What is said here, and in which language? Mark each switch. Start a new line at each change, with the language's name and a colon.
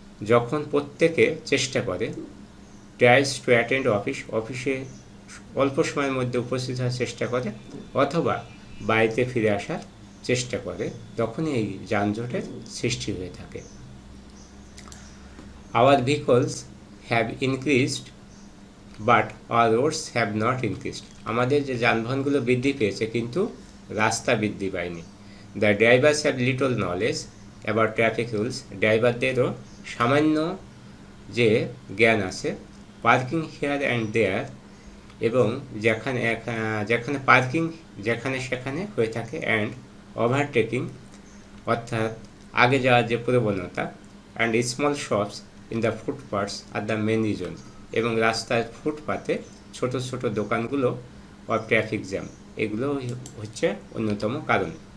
Bangla: যখন প্রত্যেকে চেষ্টা করে
English: tries to attend
Bangla: অফিসে অল্প সময়ের মধ্যে উপস্থিত হওয়ার চেষ্টা করে অথবা বাড়িতে ফিরে আসার চেষ্টা করে, তখনই এই যানজটের সৃষ্টি হয়ে থাকে।
English: Our vehicles have increased but our roads have not increased.
Bangla: আমাদের যে যানবাহনগুলো বৃদ্ধি পেয়েছে কিন্তু রাস্তা বৃদ্ধি পায়নি।
English: The drivers have little knowledge about traffic rules.
Bangla: ড্রাইভারদেরও সামান্য যে জ্ঞান আছে
English: parking here and there,
Bangla: এবং যেখানে পার্কিং যেখানে সেখানে হয়ে থাকে,
English: and overtaking
Bangla: অর্থাৎ আগে যাওয়ার যে প্রবণতা,
English: and small shops in the footpaths are the main reason,
Bangla: এবং রাস্তার ফুটপাতে ছোট ছোট দোকানগুলো
English: of traffic jam,
Bangla: এগুলো হচ্ছে অন্যতম কারণ।